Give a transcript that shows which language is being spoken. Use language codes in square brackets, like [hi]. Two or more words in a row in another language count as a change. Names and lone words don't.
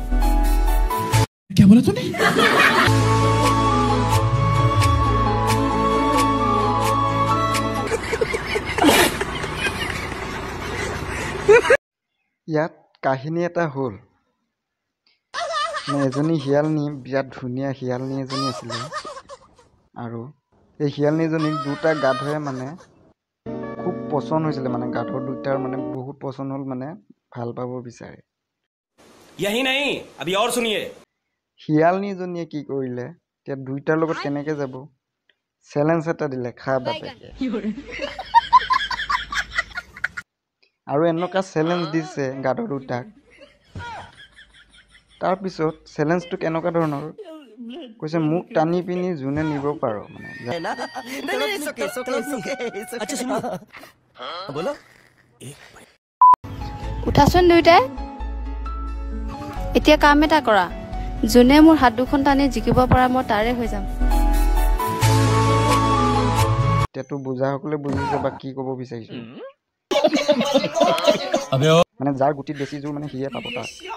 [hi] क्या बोला तूने [as] ইয়াত কাহিনী এটা হ'ল এজনী শিয়ালনী বিৰাট ধুনীয়া শিয়ালনী এজনী আছিলে আৰু এই শিয়ালনীজনীক দুটা গাধয়ে মানে খুব পছন্দ হৈছিলে মানে গাধ দুটাৰ মানে বহুত পছন্দ হ'ল মানে ভাল পাব বিচাৰে [hi] यही नहीं अभी और सुनिए [as] শিয়ালনীজনীয়ে কি কৰিলে এতিয়া দুইটাৰ লগত কেনেকে যাব চেলেঞ্জ এটা দিলে খা বাপেকে আৰু এনেকুৱা চেলেঞ্জ দিছে গাধ দুটাক তাৰ পিছত চেলেঞ্জটো কেনেকুৱা ধৰণৰ কৈছে মোক টানি পিনি যোনে নিব পাৰো মানে [hi] अच्छा सुनो बोलो [as] উঠাচোন দুইটাই এতিয়া কাম এটা কৰা যোনে মোৰ হাত দুখন টানি জিকিব পৰা মই তাৰে হৈ যাম। এতিয়াতো বুজাসকলে বুজিছে বা কি ক'ব বিচাৰিছো। মানে যাৰ গুটিত বেছি জোৰ মানে সিয়ে পাব তাক।